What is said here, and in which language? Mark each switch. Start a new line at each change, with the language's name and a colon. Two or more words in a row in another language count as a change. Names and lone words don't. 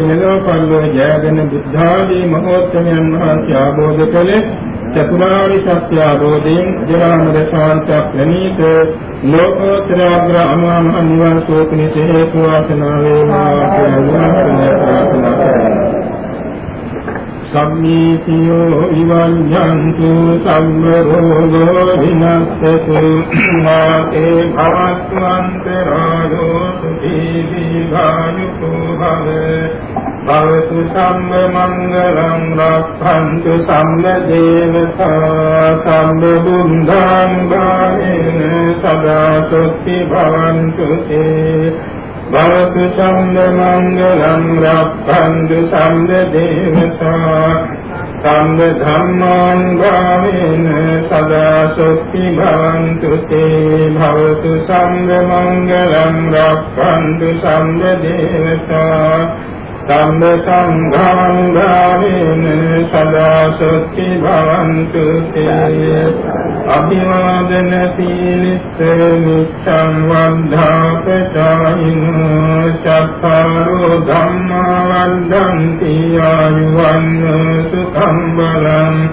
Sinhala: මෙලොව පරිලෝක ජයගෙන බුද්ධාදී මහෝත්තමයන් වහන්සේ ආબોධ කළේ චතුරාර්ය සත්‍ය ආબોධයෙන් ජීවන දශාන්ත ප්‍රණීත ලෝකෝත්තර අග්‍ර අමා මහ නිවන් සෝපනි හේතු වාසනා වේවා කියලා ප්‍රාර්ථනා කරමු.
Pali: සම්මීතියෝ විවඤ්ඤන්තු සම්ම රෝගෝ විනස්සතු මාතේ භවස්වන්තරායෝ සුඛී දීඝායුකෝ භව භවතු සම්ම මංගලං රක්ඛන්තු සම්ම දේවතා සම්ම බුද්ධං භාවේන සදා සොත්ති භවන්තු තේ භවතු සම්ම මංගලං රක්ඛන්තු සම්ම දේවතා සම්ම ධම්මාං භාවේන සදා සොත්ති භවන්තු තේ භවතු සම්ම මංගලං රක්ඛන්තු සම්ම දේවතා සම්ම සංඝං භාවේන සදා සොත්ති භවන්තු තේ අභිවාදන සීලිස්ස නිච්ඡං වද්ධාපචායිනෝ චත්තාරෝ ධම්මා වද්ධන්ති ආයුවන්න සුඛං බලං